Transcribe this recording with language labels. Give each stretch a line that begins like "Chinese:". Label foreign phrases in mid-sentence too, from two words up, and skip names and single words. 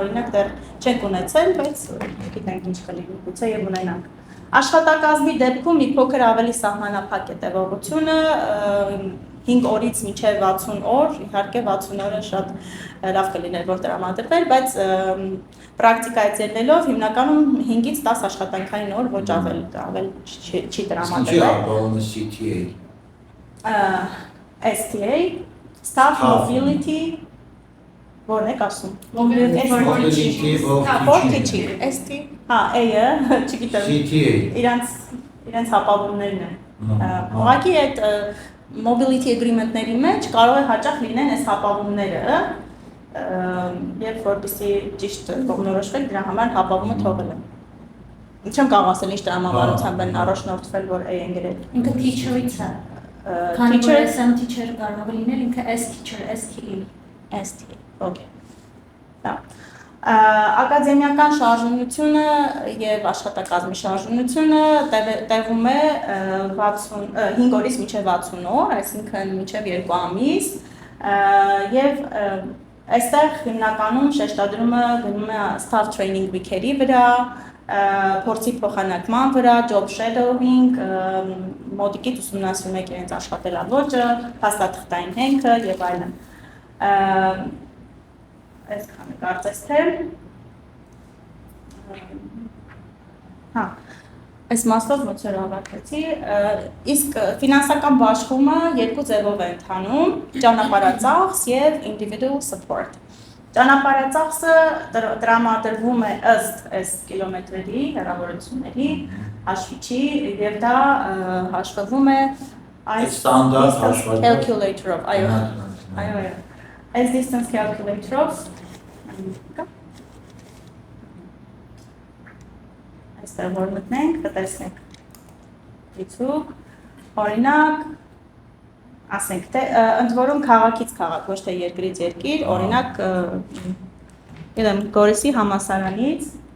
Armenian: օրինակ դեռ չենք ունեցել, բայց գիտենք ինչ կլինի, գուցե եւ ունենանք։ Աշխատակազմի դեպքում մի փոքր ավելի սահմանափակ է տևողությունը, 5 օրից մինչև 60 օր, իհարկե 60 օրը շատ լավ կլիներ որ տրամադրվեր, բայց պրակտիկայից ելնելով հիմնականում 5-ից 10 աշխատանքային օր ոչ ավել չի տրամադրվել։ STA,
English: Staff Mobility,
Armenian: որն եք ասում։
English: Mobility for teaching, ST,
Armenian: A-ը, չգիտեմ, իրանց հապավումներն են։ Ուղղակի այդ
English: mobility agreement-
Armenian: ների մեջ կարող է հաճախ լինեն այս հապավումները, երբ որպեսզի ճիշտ կողմնորոշվել, դրա համար հապավումը թողել է։ Չեմ կարող ասել ինչ տրամաբանությամբ են առաջնորդվել, որ A-են գրել։ Ինքը teacher-ից է։ Քանի որ SM teacher կարող է լինել, ինքը S teacher, STE։ STE, okay։ Ակադեմիական շարժունությունը եւ աշխատակազմի շարժունությունը տևում է 5 օրից մինչեւ 60 օր, այսինքն մինչեւ 2 ամիս, եւ այստեղ հիմնականում շեշտադրումը գնում է
English: staff training week-
Armenian: երի վրա, փորձի փոխանակման վրա,
English: job shadowing,
Armenian: մոտիկից ուսումնասիրում եք իրենց աշխատելավոճը, փաստաթղթային հենքը եւ այլն։ Այսքանը կարծես թե այս մասով ոնց որ ավարտեցի, իսկ ֆինանսական բաշխումը երկու ձևով է ընթանում՝ ճանապարհածախս եւ
English: individual support։
Armenian: Ճանապարհածախսը տրամադրվում է ըստ այս կիլոմետրերի, հեռավորությունների հաշվիչի եւ դա հաշվվում է այս ստանդարտ հաշվարկով calculator-ով, այո, այս
English: distance calculator-
Armenian: ով այստեղ որ մտնենք, կտեսնենք դիցուկ, օրինակ, ասենք թե, ընդ որում քաղաքից քաղաք, ոչ թե երկրից երկիր, օրինակ, գիտեմ, Գորիսի համալսարանից,